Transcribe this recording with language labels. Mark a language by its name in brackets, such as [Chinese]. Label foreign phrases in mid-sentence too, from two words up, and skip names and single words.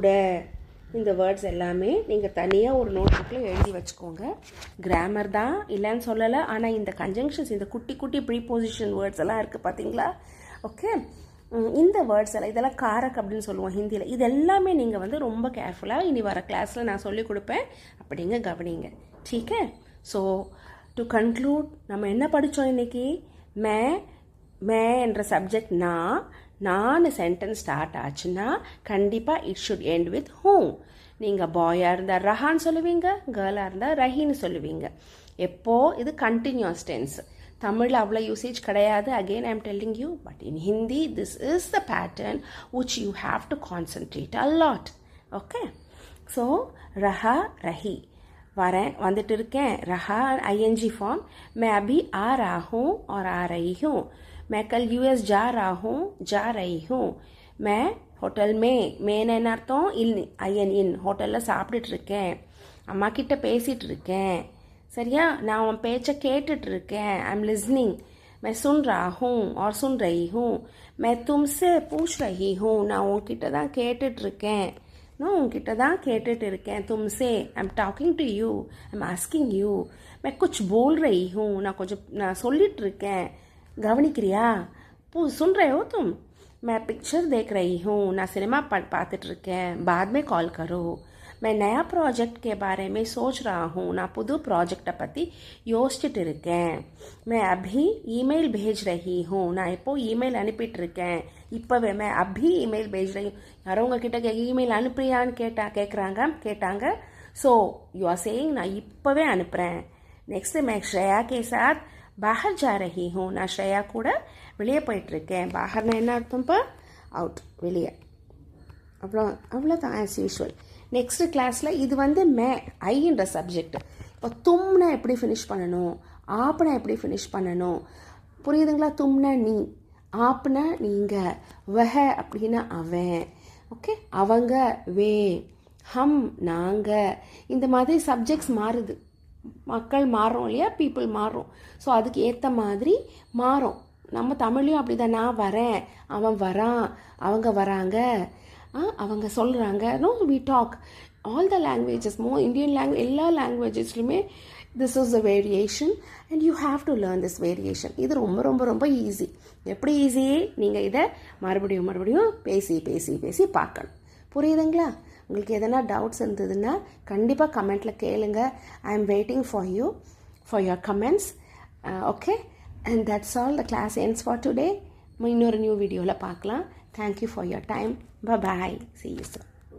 [Tamil] இந்த வேர்ட்ஸ் எல்லாமே நீங்கள் தனியாக ஒரு நோட் புக்கில் எழுதி வச்சுக்கோங்க. கிராமர் தான் இல்லைன்னு சொல்லலை, ஆனால் இந்த கன்ஜங்ஷன்ஸ், இந்த குட்டி குட்டி [English] preposition words [Tamil] எல்லாம் இருக்குது பார்த்தீங்களா? ஓகே, இந்த வேர்ட்ஸ் எல்லாம் இதெல்லாம் காரக் அப்படின்னு சொல்லுவோம் ஹிந்தியில். இது எல்லாமே நீங்கள் வந்து ரொம்ப கேர்ஃபுல்லாக இனி வர கிளாஸில் நான் சொல்லிக் கொடுப்பேன். அப்படிங்க கவனிங்க. [Hindi] ठीक है? [English] so to conclude, [Tamil] நம்ம என்ன படித்தோம் இன்றைக்கி? மே என்ற சப்ஜெக்ட் நான் [English] sentence start [Tamil] ஆச்சுன்னா கண்டிப்பாக [English] it should end with [Tamil] ஹூம். நீங்கள் பாயாக இருந்தால் ரஹான்னு சொல்லுவீங்க, கேர்ளாக இருந்தால் ரஹின்னு சொல்லுவீங்க. எப்போ இது [English] continuous tense. [Tamil] தமிழில் அவ்வளோ யூசேஜ் கிடையாது. [English] again I am telling you, but in Hindi this is the pattern which you have to concentrate a lot. [Tamil] ஓகே, ஸோ [Hindi] रहा रही [Tamil] வந்துட்டு இருக்கேன். [English] ரஹா ING form. [Hindi] मैं अभी आ रहा हूँ और आ रही हूँ. मैं कल यूएस जा रहा हूँ, जा रही हूँ. मैं होटल में [Tamil] என்ன அர்த்தம்? இன் ஹோட்டலில் சாப்பிட்டுட்டு இருக்கேன். அம்மா கிட்ட பேசிகிட்டு இருக்கேன். சரியா? நான் உன் பேச்சை கேட்டுட்டு இருக்கேன். [English] I am listening. [Hindi] मैं सुन रहा हूँ और सुन रही हूँ. मैं तुमसे पूछ रही हूँ. [Tamil] நான் உன்கிட்ட தான் கேட்டுட்டு இருக்கேன். நான் உன்கிட்ட தான் கேட்டுட்டு இருக்கேன். [English] तुमसे I am talking to you. I am asking you. [Hindi] मैं कुछ बोल रही हूँ. [Tamil] நான் சொல்லிட்டு இருக்கேன். கவனிக்கிறியா? [Hindi] सुन रहे हो तुम? मैं पिक्चर देख रही हूँ. [Tamil] நான் சினிமா பார்த்துட்டு இருக்கேன். [Hindi] बाद में कॉल करो. मैं नया प्रोजेक्ट के बारे में सोच रहा हूँ. [Tamil] நான் புது ப்ராஜெக்டை பற்றி யோசிச்சுட்டு இருக்கேன். [Hindi] मैं अभी ईमेल भेज रही हूँ. [Tamil] நான் இப்போ இமெயில் அனுப்பிட்டு இருக்கேன். [Hindi] இப்போவே मैं अभी ईमेल भेज रही हूँ. [Tamil] யாரோ உங்ககிட்ட இமெயில் அனுப்புறியான்னு கேட்டாங்க. [English] so you are saying [Tamil] நான் இப்போவே அனுப்புகிறேன். [Hindi] நெக்ஸ்ட்டு मैं श्रेया के साथ बाहर जा रही हूँ. [Tamil] நான் ஸ்ரேயா கூட வெளியே போயிட்டுருக்கேன். பாஹர்னா என்ன அர்த்தம்ப்பா? அவுட், வெளியே. அவ்வளோதான் [English] as usual. [Tamil] நெக்ஸ்ட் கிளாஸில் இது வந்து ஐன்ற சப்ஜெக்ட். இப்போ தும்னா எப்படி ஃபினிஷ் பண்ணணும், ஆப்னா எப்படி ஃபினிஷ் பண்ணணும், புரியுதுங்களா? தும்னா நீ, ஆப்னா நீங்கள், வஹ அப்படின்னா அவன். ஓகே, அவங்க வே, ஹம் நாங்கள். இந்த மாதிரி சப்ஜெக்ட்ஸ் மாறுது. மக்கள் மாறும் இல்லையா, பீப்புள் மாறும். ஸோ அதுக்கு ஏற்ற மாதிரி மாறும். நம்ம தமிழ்லையும் அப்படி தான். நான் வரேன், அவன் வரான், அவங்க வராங்க, அவங்க சொல்கிறாங்க. [English] no, we talk. all the languages, Indian language, [Tamil] எல்லா லாங்குவேஜஸ்லையுமே [English] this is the variation and you have to learn this variation. [Tamil] இது ரொம்ப ரொம்ப ரொம்ப ஈஸி. எப்படி ஈஸி? நீங்கள் இதை மறுபடியும் பேசி பார்க்கணும். புரியுதுங்களா? உங்களுக்கு எதனா டவுட்ஸ் இருந்ததுன்னா கண்டிப்பாக கமெண்ட்டில் கேளுங்க. [English] I am waiting for you, for your comments. okay, and that's all. the class ends for today. [Tamil] இன்னொரு நியூ வீடியோவில் பார்க்கலாம். [English] thank you for your time. Bye-bye. See you soon.